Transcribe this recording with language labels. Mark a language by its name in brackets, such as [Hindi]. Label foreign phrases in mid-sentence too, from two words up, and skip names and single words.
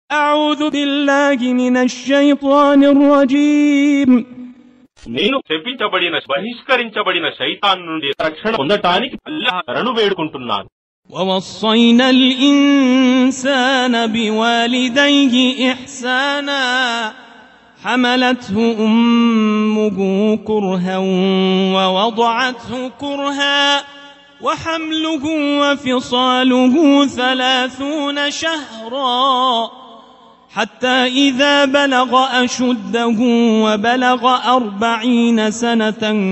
[Arabic] أعوذ بالله من الشيطان الرجيم [Telugu] నేను చెప్పించబడిన బహిష్కరించబడిన శైతాన్ నుండి రక్షణ పొందటానికి అల్లాహ్ శరణు వేడుకుంటున్నాను. [Arabic] ووصينا الإنسان بوالديه إحسانا حملته أمه كرها ووضعته كرها وحمله وفصاله 30 شهرا حتى إذا بلغ أشده وبلغ 40 سنة